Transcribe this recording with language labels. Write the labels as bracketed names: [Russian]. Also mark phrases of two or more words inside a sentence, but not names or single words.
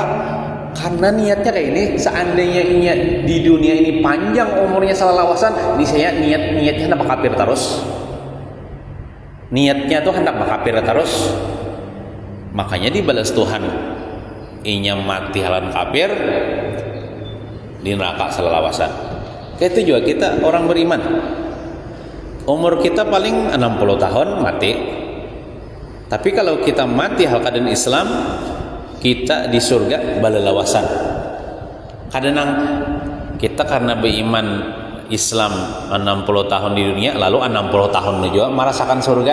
[Banjar] Karena niatnya kayak ini. Seandainya inya di dunia ini panjang umurnya salah lawasan, niscaya niatnya hendak kafir terus. Niatnya tuh hendak kafir terus. Makanya dibalas Tuhan. Inya mati halan kafir, di neraka salah lawasan. Kayak itu juga kita orang beriman. Umur kita paling 60 tahun mati. Tapi kalau kita mati hal keadaan Islam, kita di surga balalawasan. Kadang kita karena beriman Islam 60 tahun di dunia, lalu 60 tahun juga merasakan surga.